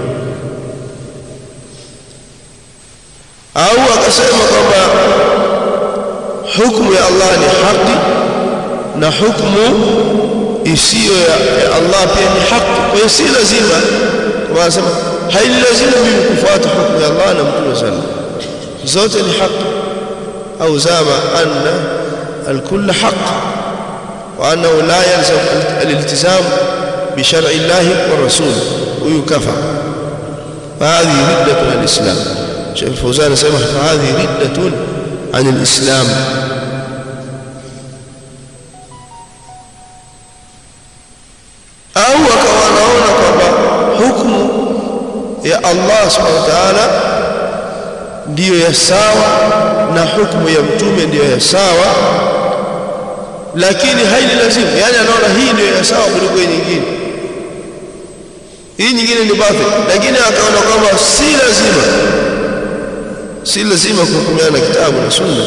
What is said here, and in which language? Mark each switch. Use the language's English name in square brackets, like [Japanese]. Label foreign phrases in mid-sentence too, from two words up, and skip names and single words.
[Swahili] Au akasema kwamba hukumu ya Allah ni haki na hukumu isiyo ya Allah pia ni haki, kwa hiyo si lazima, kama anasema hailazimu mimi kufuata hukumu ya Allah na Mtume sallallahu, zote ni haki. [Arabic] Au زعم أن الكل حق وأنه لا يلزم الالتزام بشرع الله ورسول, [Swahili] huyu kafa. [Arabic] هذه ردة الإسلام. [Swahili] Sheikh Al-Fawzan anasema [Arabic] هذه ردة عن الإسلام. [Swahili] Au akawa anaona kwamba hukumu ya Allah [Arabic] سبحانه وتعالى [Swahili] ndiyo ya sawa na hukumu ya mtume ndiyo ya sawa, lakini haili lazimu, yani anaona hii ndiyo ya sawa kuliko hii nyingine, hii nyingine ni batil, lakini akaona kwamba si lazima kuhukumiana kitabu na Sunna.